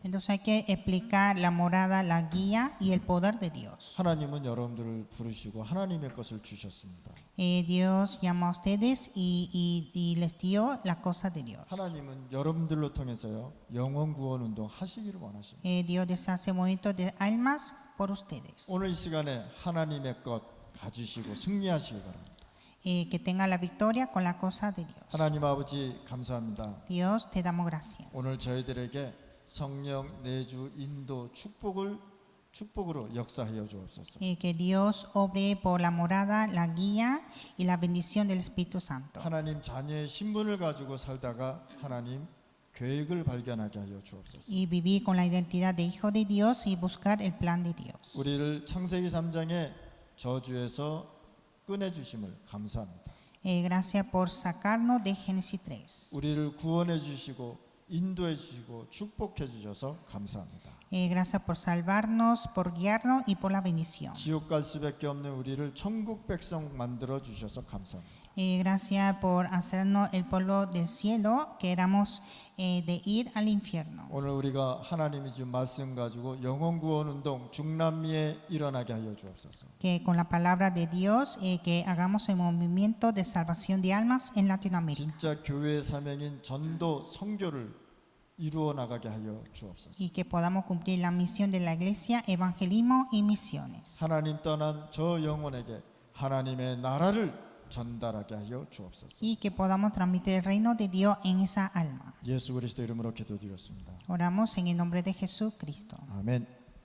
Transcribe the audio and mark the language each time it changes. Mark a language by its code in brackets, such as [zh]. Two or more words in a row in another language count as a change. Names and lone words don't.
[es] Entonces hay que explicar la morada, la guía y el poder de Dios. [ko] 하나님은 여러분들을 부르시고 하나님의 것을 주셨습니다. [es] Dios llama a usted ustedes y les dio la cosa de Dios. [ko] 하나님은 여러분들로 통해서요 영혼 구원 운동 하시기를 원하십니다. [es] Dios deshace movimientos de almas por ustedes. [ko] 오늘 이 시간에 하나님의 것 가지시고 승리하시기 바랍니다. [es] Que tenga la victoria con la cosa de Dios. [ko] 하나님 아버지 감사합니다. [es] Dios, te damos gracias. [ko] 오늘 저희들에게 성령 내주 인도 축복으로 역사하여 주옵소서. [es] Que Dios obre por la morada, la guía y la bendición del Espíritu Santo. [ko] 하나님 자녀의 신분을 가지고 살다가 하나님 계획을 발견하게 하여 주옵소서. [es] Y vivir con la identidad de hijo de Dios y buscar el plan de Dios. [ko] 우리를 창세기 3장의 저주에서 꺼내 주심을 감사합니다. [es] Gracias por sacarnos de Génesis 3. [ko] 우리를 구원해 주시고 인도해 주시고 축복해 주셔서 감사합니다. [es] Gracias por salvarnos, por guiarnos y por la bendición. [ko] 지옥 갈 수밖에 없는 우리를 천국 백성 만들어 주셔서 감사합니다. [es] Gracias por hacernos el pueblo del cielo, que éramos de ir al infierno. [ko] 오늘 우리가 하나님이 준 말씀 가지고 영혼 구원 운동 중남미에 일어나게 하여 주옵소서. [es] Que con la palabra de Dios, que hagamos el movimiento de salvación de almas en Latinoamérica. [ko] 진짜 교회의 사명인 전도 선교를 이루어 나가게 하여 주옵소서. [es] Y que podamos cumplir la misión de la iglesia, evangelismo y misiones. [ko] 하나님 떠난 저 영혼에게 하나님의 나라를 전달하게 하여 주옵소서. [es] Y que podamos transmitir el reino de Dios en esa alma. [ko] 예수 그리스도 이름으로 기도드렸습니다. [es] Oramos en el nombre de Jesucristo. [ko] 아멘.